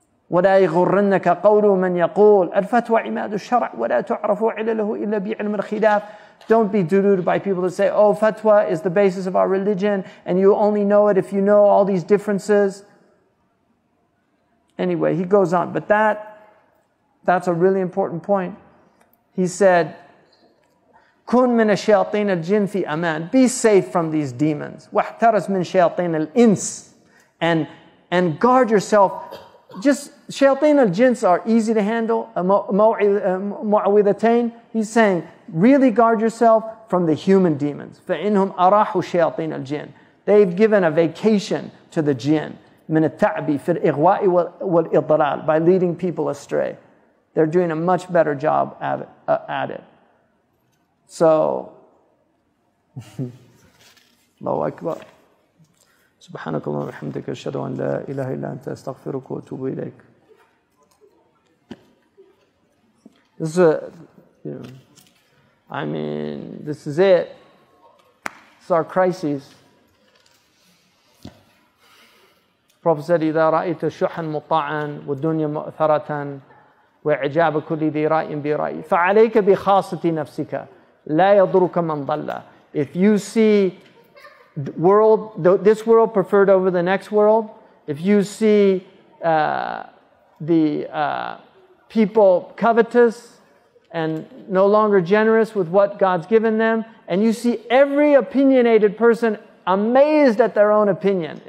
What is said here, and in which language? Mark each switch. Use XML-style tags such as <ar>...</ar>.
<ar>وَلَا يَغُرَّنَّكَ قَوْلُ مَنْ يَقُولُ الْفَتْوَى عِمَادُ الشَّرْعِ وَلَا تُعْرَفُ عِلَلَهُ إِلَّا بِعِلْمِ الْخِلَافِ.</ar> <en>Don't be deluded by people that say, oh, fatwa is the basis of our religion and you only know it if you know all these differences. Anyway, he goes on, but that's a really important point. He said,</en> <ar>كن من الشياطين الجن في أمان.</ar> <en>Be safe from these demons.</en> <ar>واحترس من شياطين الإنس.</ar> <en>And guard yourself. Just shayateen al-jins are easy to handle. Mu'awwidhatayn. He's saying, really guard yourself from the human demons.</en> <ar>فَإِنْهُمْ أَرَاحُ شَيَاطِينَ الْجِنِّ.</ar> <en>They've given a vacation to the jinn.</en> <ar>مِنَ التَّعْبِ فِي الْإِغْوَاءِ وَالْإِضْلَالِ.</ar> <en>By leading people astray. They're doing a much better job at it. So, Allahu Akbar.</en> <ar>سبحانك اللهم وبحمدك أشهد أن لا إله إلا أنت أستغفرك وأتوب إليك.</ar> <en>This is this is it. It's our crises. The Prophet said,</en> <ar>إذا رأيت شحا مطاعا والدنيا مؤثرة وإعجاب كل ذي رأي برأي فعليك بخاصة نفسك لا يضرك من ضل.</ar> <en>If you see this world preferred over the next world, if you see the people covetous and no longer generous with what God's given them, and you see every opinionated person amazed at their own opinion.</en>